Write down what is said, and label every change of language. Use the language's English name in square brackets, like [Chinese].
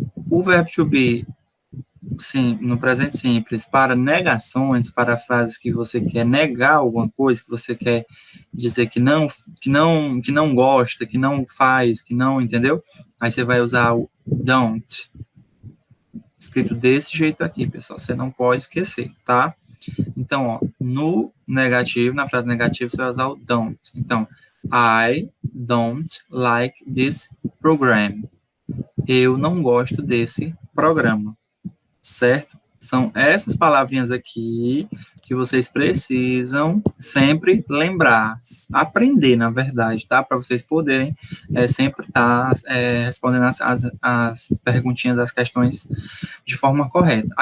[Portuguese] O verbo to be, sim, no presente simples, para negações, para frases que você quer negar alguma coisa, que você quer dizer que não gosta, que não faz, que não, entendeu? Aí você vai usar o don't, escrito desse jeito aqui, pessoal, você não pode esquecer, tá? Então, ó, no negativo, na frase negativa, você vai usar o don't. Então, [English] I don't like this program. [Portuguese] Eu não gosto desse programa, certo? São essas palavrinhas aqui que vocês precisam sempre lembrar, aprender, na verdade, tá? Para vocês poderem sempre estar respondendo as perguntinhas, as questões de forma correta.